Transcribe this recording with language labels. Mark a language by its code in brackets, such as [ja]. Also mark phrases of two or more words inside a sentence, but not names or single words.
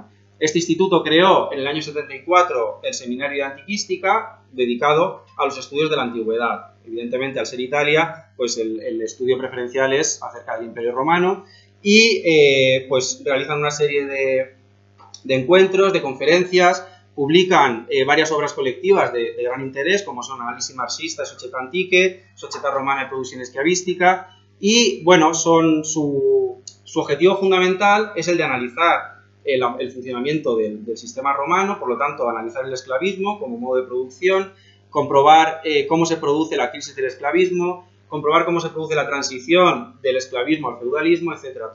[es] Este instituto creó en el año 74 el Seminario de Antiquística, dedicado a los estudios de la antigüedad. Evidentemente, al ser Italia, pues el estudio preferencial es acerca del Imperio Romano, y pues realizan una serie de encuentros, de conferencias, publican varias obras colectivas de gran interés, como son Analisi marxista, Società Antiche, Società Romana e Produzione Schiavistica, y bueno, su objetivo fundamental es el de analizar el funcionamiento del sistema romano, por lo tanto, analizar el esclavismo como modo de producción, comprobar cómo se produce la crisis del esclavismo, comprobar cómo se produce la transición del esclavismo al feudalismo, etcétera.